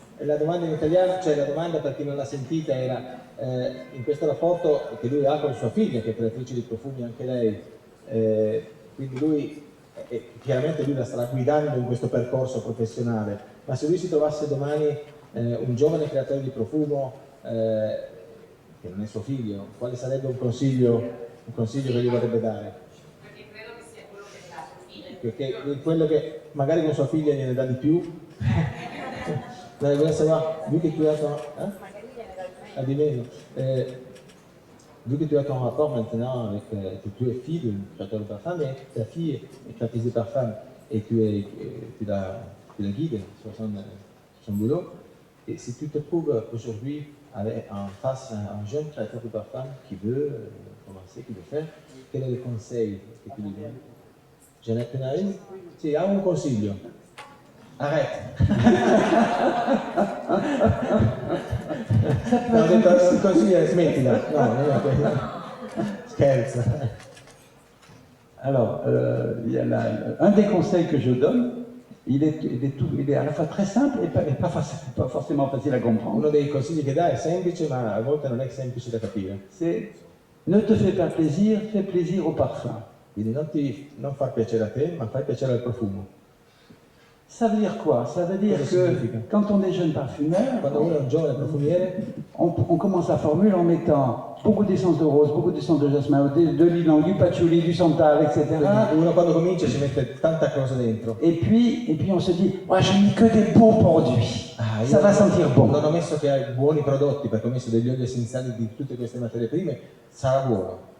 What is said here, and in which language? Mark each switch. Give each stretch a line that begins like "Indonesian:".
Italian: La domanda in italiano, cioè la domanda per chi non l'ha sentita era in questo rapporto che lui ha con sua figlia, che è creatrice di profumi anche lei, quindi lui, chiaramente lui la starà guidando in questo percorso professionale, ma se lui si trovasse domani un giovane creatore di profumo che non è suo figlio, quale sarebbe un consiglio che gli vorrebbe dare? perché credo che sia quello che dà suo figlio, che quello che magari con sua figlia gliene dà di più.
French: Vous voulez savoir, vu que tu as ton... Hein?
Italian: Ah, di meno.
French: Vu que tu as ton rapport maintenant avec... tu es fille d'un créateur de parfum, mais ta fille est créatrice de parfum et tu la guides sur son boulot. Et si tu te trouves aujourd'hui en face un jeune créateur de parfum qui veut commencer, qui veut faire, quel est le conseil que tu lui donnes?
Italian: Jeannette Penari? Sì, ha un consiglio.
French: Arrête.
Italian: No, ho detto il consiglio è smettila. No, scherzo.
French: Alors, il y a un des conseils que je donne, il est à la fois très simple et pas forcément facile à comprendre.
Italian: Uno dei consigli che dà è semplice, ma a volte non è semplice da capire.
French: C'est ne te fais pas plaisir, fais plaisir au parfum.
Italian: Quindi non far piacere a te, ma fai piacere al profumo.
French: Ça veut dire quoi? Ça veut dire que quand on est jeune parfumeur,
Italian: Quando uno è un giovane profumiere,
French: on commence la formule en mettant beaucoup d'essence de rose, beaucoup d'essence de jasmin, de l'ylang, du patchouli, du santal, etc.
Italian: Uno quando comincia ci mette tanta cosa dentro.
French: Et puis on se dit, ouais, je n'ai que des bons produits, ça va sentir bon.
Italian: Non ho messo che hai buoni prodotti, perché ho messo degli oli essenziali di tutte queste materie prime, sarà buono.